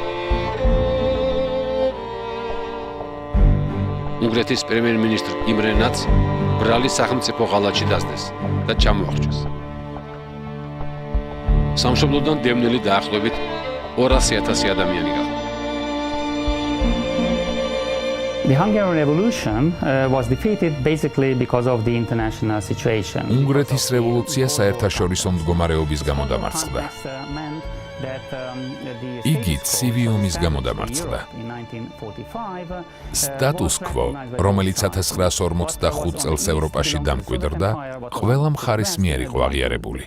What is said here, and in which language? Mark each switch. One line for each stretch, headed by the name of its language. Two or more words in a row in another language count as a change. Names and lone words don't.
Georgian: უნგრეთის პრემიერ-მინისტრ იმრე ნაც ბრალი სახელმწიფო ღალატში დასდეს და ჩამოახრჩეს. სამშობლოდან დევნილი დაახლოებით 200,000 ადამიანი გახდა.
English: The Hungarian Revolution was defeated basically because of the international situation.
Georgian: უნგრეთის რევოლუცია საერთაშორისო მდგომარეობის გამო დამარცხდა. იგი ცივი ომის გამო დამარცხდა. სტატუს კვო, რომელიც 1945 წელს ევროპაში დამკვიდრდა, ყველა მხარის მიერ იყო აღიარებული.